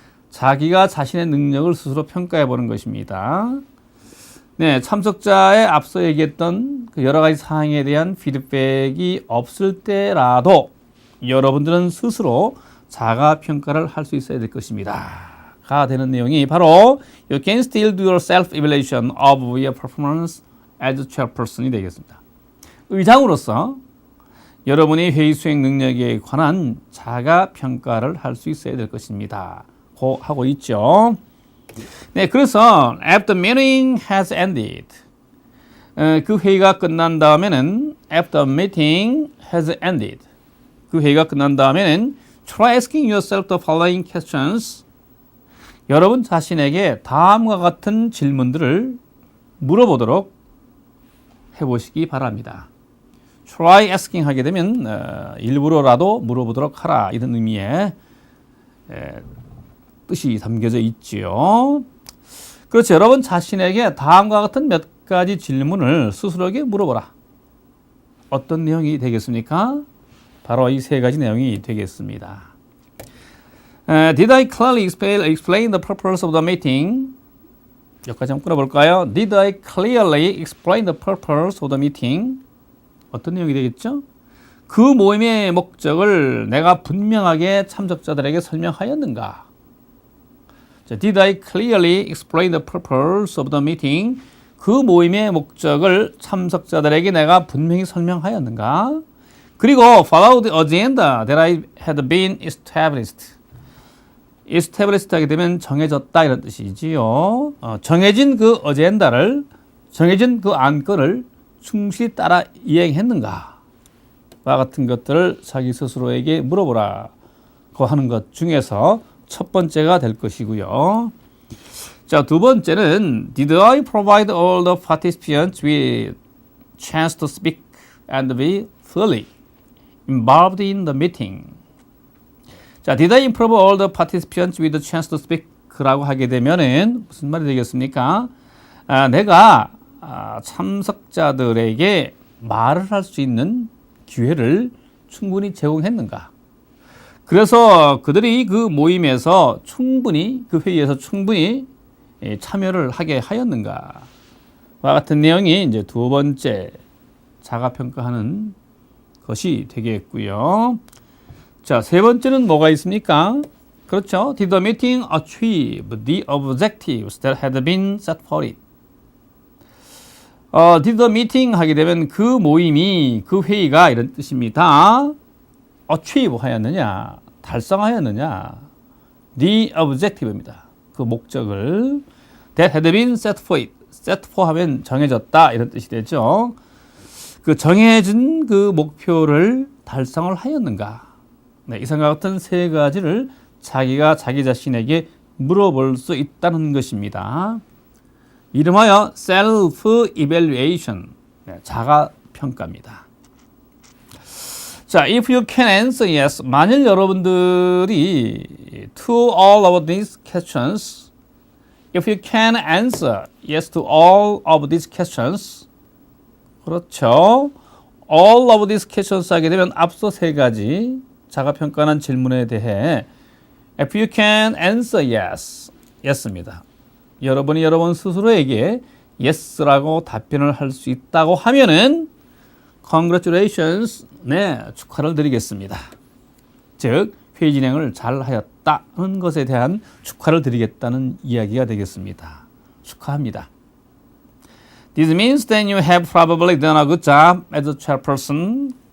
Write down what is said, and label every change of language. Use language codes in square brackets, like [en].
[ko] 자기가 자신의 능력을 스스로 평가해 보는 것입니다. 네, 참석자의 앞서 얘기했던 그 여러 가지 사항에 대한 피드백이 없을 때라도 여러분들은 스스로 자가평가를 할 수 있어야 될 것입니다. 가 되는 내용이 바로 [en] You can still do your self-evaluation of your performance as chairperson [ko] 이 되겠습니다. 의장으로서 여러분의 회의 수행 능력에 관한 자가평가를 할 수 있어야 될 것입니다. 하고 있죠. 네, 그래서 [en] after the meeting has ended. [ko] 그 회의가 끝난 다음에는 [en] after the meeting has ended. [ko] 그 회의가 끝난 다음에는 [en] try asking yourself the following questions. [ko] 여러분 자신에게 다음과 같은 질문들을 물어보도록 해보시기 바랍니다. [en] try asking [ko] 하게 되면 일부러라도 물어보도록 하라 이런 의미의 뜻이 담겨져 있지요. 그렇죠. 여러분 자신에게 다음과 같은 몇 가지 질문을 스스로에게 물어보라. 어떤 내용이 되겠습니까? 바로 이 세 가지 내용이 되겠습니다. [en] Did I clearly explain the purpose of the meeting? [ko] 여기까지 한번 끌어볼까요? [en] Did I clearly explain the purpose of the meeting? [ko] 어떤 내용이 되겠죠? 그 모임의 목적을 내가 분명하게 참석자들에게 설명하였는가? [en] Did I clearly explain the purpose of the meeting? [ko] 그 모임의 목적을 참석자들에게 내가 분명히 설명하였는가? 그리고 [en] follow the agenda that I had been established. [ko] established 하게 되면 정해졌다 이런 뜻이지요. 정해진 그 어젠다를, 정해진 그 안건을 충실히 따라 이행했는가? 와 같은 것들을 자기 스스로에게 물어보라고 하는 것 중에서 첫 번째가 될 것이고요. 자, 두 번째는 [en] Did I provide all the participants with chance to speak and be fully involved in the meeting? 자, Did I improve all the participants with a chance to speak? [ko] 라고 하게 되면은 무슨 말이 되겠습니까? 내가 참석자들에게 말을 할 수 있는 기회를 충분히 제공했는가? 그래서 그들이 그 모임에서 충분히, 그 회의에서 충분히 참여를 하게 하였는가? 와 같은 내용이 이제 두 번째 자가평가하는 것이 되겠고요. 자, 세 번째는 뭐가 있습니까? 그렇죠. [en] Did the meeting achieve the objectives that had been set for it? Did the meeting [ko] 하게 되면 그 모임이, 그 회의가 이런 뜻입니다. achieve 하였느냐, 달성하였느냐. [en] The objective입니다. [ko] 그 목적을 [en] that had been set for it. set for [ko] 하면 정해졌다 이런 뜻이 되죠. 그 정해진 그 목표를 달성을 하였는가. 네, 이상과 같은 세 가지를 자기가 자기 자신에게 물어볼 수 있다는 것입니다. 이름하여 self-evaluation, 네, 자가평가입니다. [en] 자, if you can answer yes, [ko] 만일 여러분들이 [en] to all of these questions, if you can answer yes to all of these questions, 그렇죠. all of these questions [ko] 하게 되면 앞서 세 가지 자가평가하는 질문에 대해 [en] if you can answer yes, yes입니다. [ko] 여러분이 여러분 스스로에게 yes라고 답변을 할 수 있다고 하면은 [en] congratulations, [ko] 네, 축하를 드리겠습니다. 즉, 회의 진행을 잘 하였다는 것에 대한 축하를 드리겠다는 이야기가 되겠습니다. 축하합니다. [en] This means that you have probably done a good job as a chairperson.